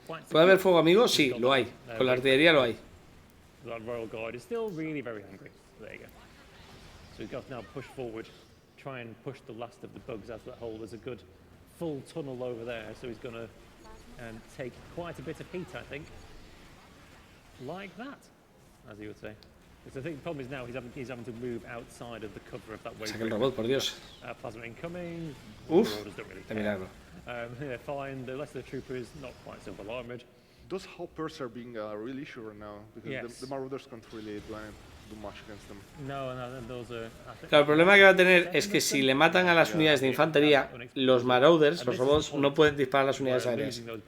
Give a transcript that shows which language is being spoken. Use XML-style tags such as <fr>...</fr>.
<es>¿Puede haber fuego amigo? Sí, lo hay. Con la artillería lo hay.</es> <en>Royal Guard is still really very angry. There you go. So he's got to now push forward, try and push the last of the bugs out of that hole. There's a good full tunnel over there, so he's going to take quite a bit of heat, I think. Like that, as he would say. So I think the problem is now he's having to move outside of the cover of that wave.</en> <es>Saca el robot, por Dios.</es> <en>Plasma incoming.</en> <es>Uf, de milagro.</es> <en>Yeah, fine. The rest of the troopers not quite so well armored. Those hoppers are being a real issue right now because the marauders can't really do much against them. No, those are.</en> <es>Claro, el problema que va a tener es que si le matan a las unidades de infantería, los marauders, los robots, no pueden disparar a las unidades aéreas.</es>